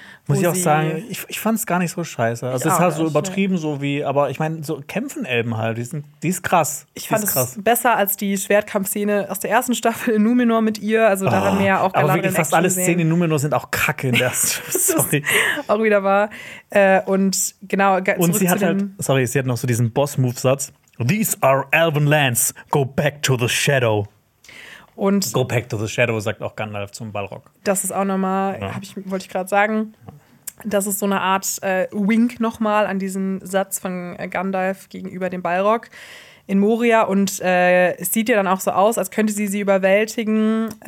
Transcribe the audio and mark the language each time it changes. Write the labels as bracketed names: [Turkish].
[German] Muss ich auch sagen, ich fand es gar nicht so scheiße. Also es ist halt so übertrieben, so wie, aber ich meine, so kämpfen Elben halt, die ist krass. Ich fand es besser als die Schwertkampfszene aus der ersten Staffel in Numenor mit ihr. Also da haben wir ja auch Galadriel. Aber fast alle Szenen in Numenor sind auch kacke in der ersten Staffel. Sorry. Auch wieder wahr. Und genau, und sie hat halt, sie hat noch so diesen Boss-Move-Satz. [English] These are Elven Lands, go back to the Shadow. [German] Und [English] go back to the Shadow, [German] sagt auch Gandalf zum Balrog. Das ist auch nochmal, wollte ich gerade sagen, das ist so eine Art Wink nochmal an diesen Satz von Gandalf gegenüber dem Balrog in Moria. Und es sieht ja dann auch so aus, als könnte sie überwältigen.